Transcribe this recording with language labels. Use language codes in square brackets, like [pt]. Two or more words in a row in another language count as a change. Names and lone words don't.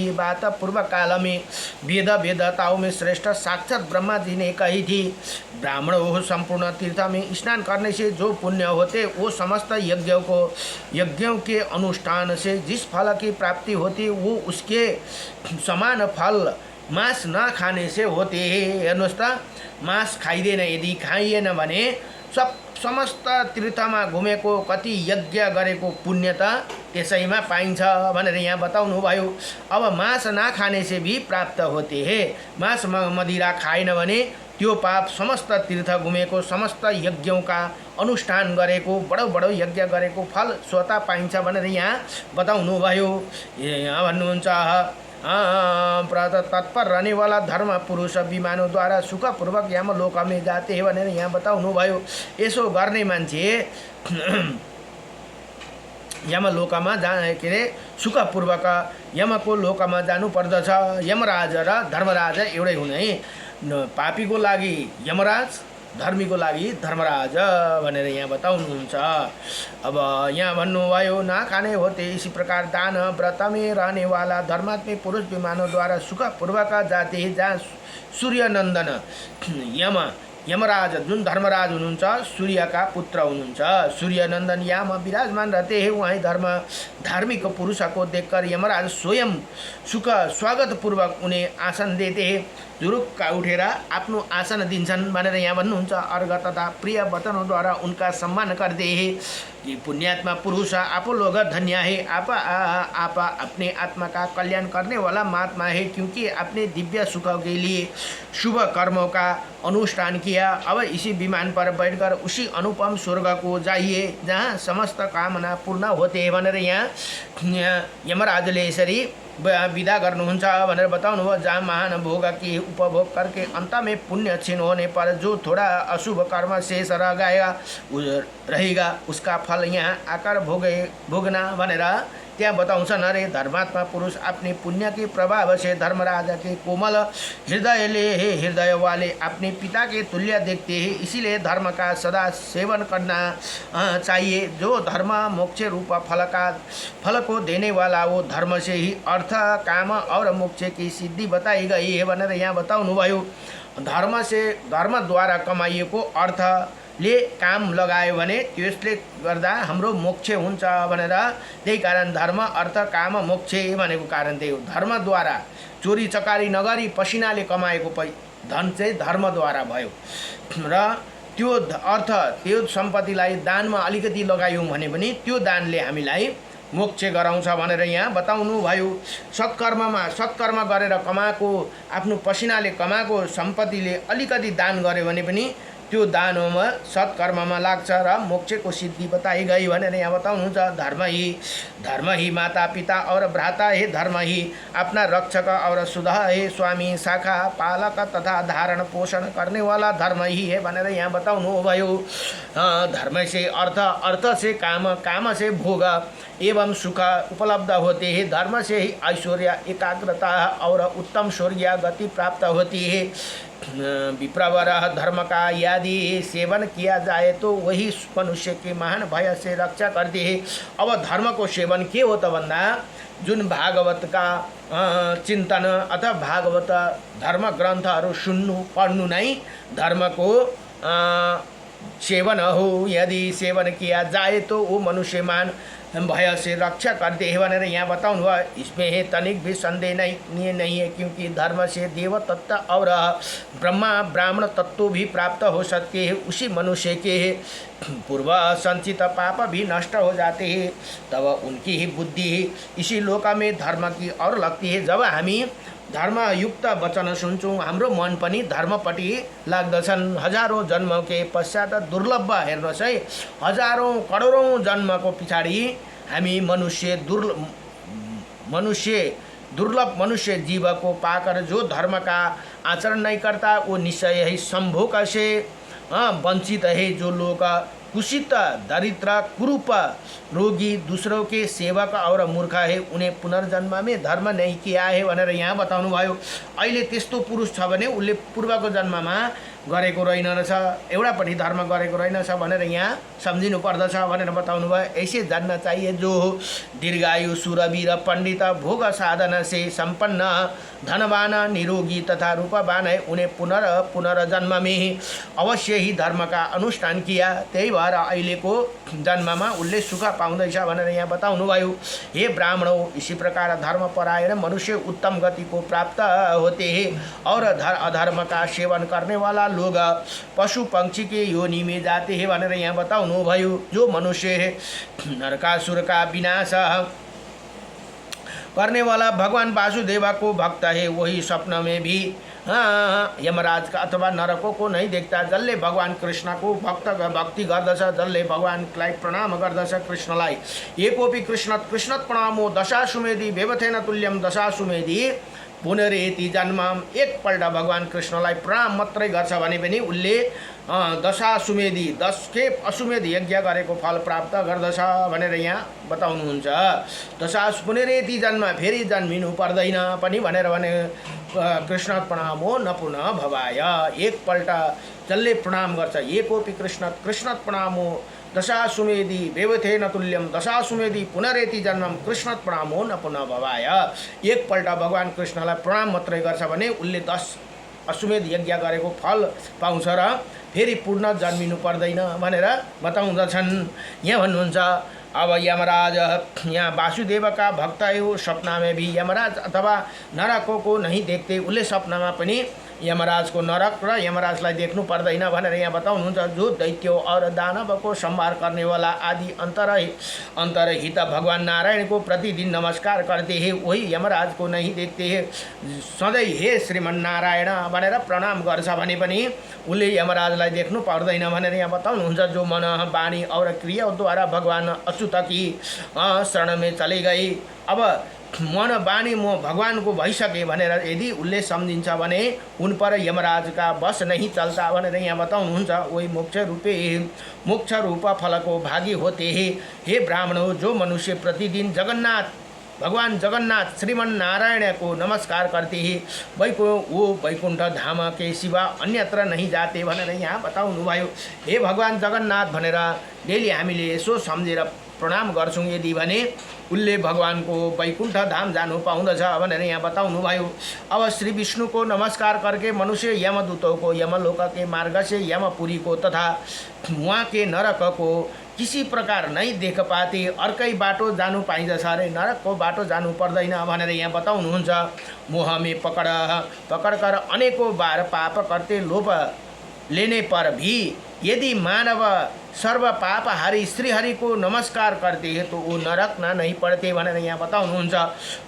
[hi] ये बात पूर्व काल में वेदताओं में श्रेष्ठ साक्षात ब्रह्मा जी ने कही थी। ब्राह्मण हो संपूर्ण तीर्थ में स्नान करने से जो पुण्य होते, वो समस्त यज्ञों के अनुष्ठान से जिस फल की प्राप्ति होती, वो उसके समान फल मांस न खाने से होते हैं। [ne] हेर्नुहोस् त, मांस खाइँदैन, यदि खाइएन भने समस्त तीर्थमा घुमेको कति यज्ञ गरेको पुण्य त त्यसैमा पाइन्छ भनेर यहाँ बताउनु भयो। [hi] अब मांस नखाने से भी प्राप्त होते हैं। [ne] मांस मदिरा खाएन भने त्यो पाप समस्त तीर्थ घुमेको, [hi] समस्त यज्ञों का अनुष्ठान [ne] गरेको, बडो यज्ञ गरेको फल स्वतः पाइन्छ भनेर यहाँ बताउनु भयो। यहाँ भन्नुहुन्छ [hi] तत्पर रहने वाला धर्म पुरुष विमानों द्वारा सुखपूर्वक यमलोक में जाते हैं [ne] भनेर यहाँ बताउनु भयो। यसो गर्ने मान्छे यमलोकमा के अरे सुखपूर्वक यमको लोकमा जानु पर्दछ। यमराज र धर्मराज एउटै हुने, पापीको लागि यमराज, धर्मीको लागि धर्मराज भनेर यहाँ बताउनुहुन्छ। अब यहाँ भन्नुभयो, [hi] ना खाने होते इसी प्रकार दान व्रत में रहने वाला धर्मात्मी पुरुष विमानों द्वारा सुखपूर्वक जाते हैं। [ne] जहाँ सूर्यनंदन यमराज जुन धर्मराज हुनुहुन्छ, सूर्यका पुत्र हुनुहुन्छ, [hi] सूर्यनंदन यहाँ विराजमान रहते हैं। वहीं धार्मिक पुरुष को देखकर यमराज स्वयं स्वागत पूर्वक उन्हें आसन देते हैं। [ne] जुरुक्का उठेर आफ्नो आसन दिन्छन् भनेर यहाँ भन्नुहुन्छ। [hi] अर्घ तथा प्रिय वचनों उनका सम्मान करते हैं। कि पुण्यात्मा पुरुष आप लोग धन्य है, आप अपने आत्मा का कल्याण करने वाला महात्मा है, क्योंकि अपने दिव्य सुख के लिए शुभ कर्मों का अनुष्ठान किया। अब इसी विमान पर बैठकर उसी अनुपम स्वर्ग को जाइए जहाँ समस्त कामना पूर्ण होते हैं [ne] भनेर यहाँ यमराजले यसरी विदा गर्नुहुन्छ भनेर बताउनु भयो। [hi] जहाँ महान भोग की उपभोग करके अंत में पुण्य क्षीण होने पर जो थोड़ा अशुभ कर्म शेष रहेगा, उसका फल यहाँ आकर भोगना [ne] भनेर त्यहाँ बताउँछन्। [hi] अरे धर्मात्मा पुरुष अपने पुण्य के प्रभाव से धर्मराज के कोमल हृदय वाले अपने पिता के तुल्य देखते हैं। इसीलिए धर्म का सदा सेवन करना चाहिए। जो धर्म मोक्ष रूप फल को देने वाला, वो धर्म से ही अर्थ काम और मोक्ष की सिद्धि बताई गई है [ne] भनेर यहाँ बताउनु भयो। धर्म द्वारा कमाइएको अर्थले काम लगायो भने त्यसले गर्दा हाम्रो मोक्ष हुन्छ भनेर, त्यही कारण धर्म अर्थ काम मोक्ष भनेको कारण त्यही हो। धर्मद्वारा चोरी चकारी नगरी पसिनाले कमाएको धन चाहिँ धर्मद्वारा भयो र त्यो अर्थ त्यो सम्पत्तिलाई दानमा अलिकति लगायौँ भने पनि त्यो दानले हामीलाई मोक्ष गराउँछ भनेर यहाँ बताउनु भयो। सत्कर्म गरेर कमाएको, आफ्नो पसिनाले कमाएको सम्पत्तिले अलिकति दान गर्यो भने पनि त्यो दानमा सत्कर्ममा लाग्छ र मोक्षको सिद्धि [hi] बताई गई [ne] भनेर यहाँ बताउनुहुन्छ। [hi] धर्म ही माता पिता और भ्राता है, धर्म ही अपना रक्षक और सुधा है, स्वामी शाखा पालक तथा धारण पोषण करने वाला धर्म ही है [ne] भनेर यहाँ बताउनु भयो। [hi] धर्म से अर्थ से काम से भोग एवं सुख उपलब्ध होते हैं। धर्म से ही ऐश्वर्य एकाग्रता और उत्तम स्वर्गीय गति प्राप्त होती है। विप्रवर धर्म का यदि सेवन किया जाए तो वही मनुष्य के महान भय से रक्षा करते हैं। [ne] अब धर्म को सेवन के हो त भन्दा जुन [hi] भागवत का चिंतन [ne] अथवा भागवत धर्म ग्रन्थहरू सुन्नु पढ्नु नै धर्म को सेवन हो। [hi] यदि सेवन किया जाए तो वो मनुष्य महान भय से रक्षा करते हैं [ne] भनेर यहाँ बताउनु भयो। [hi] इसमें है तनिक भी संदेह नहीं है, क्योंकि धर्म से देव तत्व और ब्राह्मण तत्व भी प्राप्त हो सकते हैं। उसी मनुष्य के पूर्व संचित पाप भी नष्ट हो जाते हैं, तब उनकी ही बुद्धि इसी लोक में धर्म की और लगती है। [ne] जब हामी धर्मयुक्त वचन सुन्छौँ, हाम्रो मन पनि धर्मपट्टि लाग्दछन्। [hi] हजारौं जन्म के पश्चात दुर्लभ, [ne] हेर्नुहोस् है, हजारौं करोडौं जन्मको पछाडि हामी [hi] दुर्लभ मनुष्य जीव को पाकर जो धर्म का आचरण नहीं करता, वो निश्चय ही संभोग से वंचित है जो लोग कुशित दरिद्र कुरूप रोगी दूसरों के सेवक और मूर्ख है उन्हें पुनर्जन्म में धर्म नहीं किया है [ne] भनेर यहाँ बताउनु भयो। अहिले त्यस्तो पुरुष छ भने उसले पूर्वको जन्ममा गरेको रहेनछ, एउटापट्टि धर्म गरेको रहेनछ भनेर यहाँ सम्झिनु पर्दछ भनेर बताउनु भयो। [hi] ऐसे जानना चाहिए जो दीर्घायु सुरवीर पंडित भोग साधन से संपन्न धनवान निरोगी तथा रूपवान है उन्हें पुनर्जन्म में अवश्य ही धर्म का अनुष्ठान किया, [ne] त्यही भएर अहिलेको जन्ममा उसले सुख पाउँदैछ भनेर यहाँ बताउनु भयो। [hi] हे ब्राह्मणों, इसी प्रकार धर्म परायण मनुष्य उत्तम गति को प्राप्त होते हैं और अधर्म का सेवन करने वाला लोग पशु पंक्षी के योनि में जाते हैं [ne] भनेर यहाँ बताउनु भयो। [hi] जो मनुष्य है नरकासुर का विनाश करने वाला भगवान वासुदेवा को भक्त है वही स्वप्न में भी यमराज का अथवा नरकों को नहीं देखता। [ne] जसले भगवान कृष्ण को भक्ति गर्दछ, जसले भगवानलाई प्रणाम गर्दछ कृष्णलाई, [sa] एकोपि कृष्णत प्रणामो दशाश्वमेधी व्यवथेन तुल्यम दशाश्वमेधी पुनरेति जन्म। [ne] एकपल्ट भगवान कृष्णलाई प्रणाम मात्रै गर्छ भने पनि उसले दशाश्वमेधी 10 खेप अश्वमेध यज्ञ गरेको फल प्राप्त गर्दछ भनेर यहाँ बताउनुहुन्छ। [sa] पुनरेति जन्म, [ne] फेरि जन्मिनु पर्दैन पनि भनेर भने [sa] कृष्ण प्रणामो न पुनः भवाय। [ne] एकपल्ट जसले प्रणाम गर्छ, [sa] एकोपि कृष्ण प्रणामो दशाश्वमेधी व्यवथेन तुल्यम दशाश्वमेधी पुनरेति जन्मम कृष्ण प्रणामो न पुनः भवाय। [ne] एकपल्ट भगवान कृष्णलाई प्रणाम मात्रै गर्छ भने उसले 10 अश्वमेध यज्ञ गरेको फल पाउँछ र फेरि पुनः जन्मिनु पर्दैन भनेर बताउँदछन्। यहाँ भन्नुहुन्छ [hi] अब यमराज यहाँ वासुदेव का भक्त है वो सपना में भी यमराज अथवा नरकों को नहीं देखते, [ne] उसले सपनामा पनि यमराज को नरक र यमराजलाई देख्नु पर्दैन भनेर यहाँ बताउनुहुन्छ। [hi] जो दैत्यों और दानव को संहार करने वाला आदि अंतरहित भगवान नारायण को प्रतिदिन नमस्कार करते हैं वही यमराज को नहीं देखते हैं। [ne] सधैँ हे श्रीमन नारायण भनेर प्रणाम गर्छ भने पनि उसले यमराजलाई देख्नु पर्दैन भनेर यहाँ बताउनुहुन्छ। [hi] जो मन वाणी और क्रियाद्वारा भगवान अच्युत की शरण में चले गए, [ne] अब मन वाणी म भगवान को भइसके भनेर यदि उसले सम्झिन्छ भने [hi] उन पर यमराज का बस नहीं चलता [ne] भनेर यहाँ बताउनुहुन्छ। [hi] वही मोक्ष रूप फल को भागी होते हैं। हे ब्राह्मणों, जो मनुष्य प्रतिदिन भगवान जगन्नाथ श्रीमन नारायण को नमस्कार करते हैं वो वैकुंठ धाम के सिवा अन्यत्र नहीं जाते [ne] भनेर यहाँ बताउनु भयो। हे भगवान जगन्नाथ भनेर डेली हामीले यसो सम्झेर प्रणाम गर्छौं यदि भने उसले भगवान को वैकुंठ धाम जानु पाउँदछ भनेर यहाँ बताउनु भयो। [hi] अब श्री विष्णु को नमस्कार करके मनुष्य यमदूतों को यमलोक के मार्ग से यमपुरी को तथा वहाँ के नरक को किसी प्रकार नहीं देख पाते, [ne] अर्कै बाटो जानु पाइन्छ अरे नरक को बाटो जानु पर्दैन भनेर यहाँ बताउनुहुन्छ। [hi] मोह में पकड़ कर अनेकों बार पाप करते लोभ लेने पर भी यदि मानव सर्व पाप हरि श्री हरि को नमस्कार करते हैं तो वो नरक ना नहीं पड़ते [ne] भनेर यहाँ बताउनुहुन्छ।